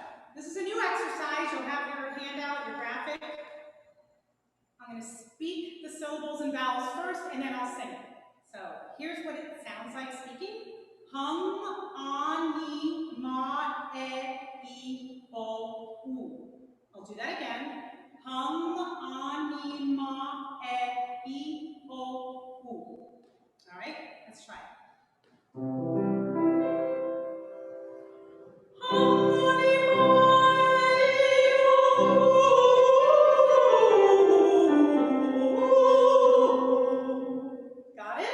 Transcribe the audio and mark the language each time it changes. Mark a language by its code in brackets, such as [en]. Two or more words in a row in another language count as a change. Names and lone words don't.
[en] this is a new exercise. You'll have your handout, your graphic. I'm going to speak the syllables and vowels first, and then I'll sing it. So here's what it sounds like speaking. Hum, ani, ma, e, o, u. I'll do that again. Hum, ani, ma, e, o, u. All right, let's try it. Got it?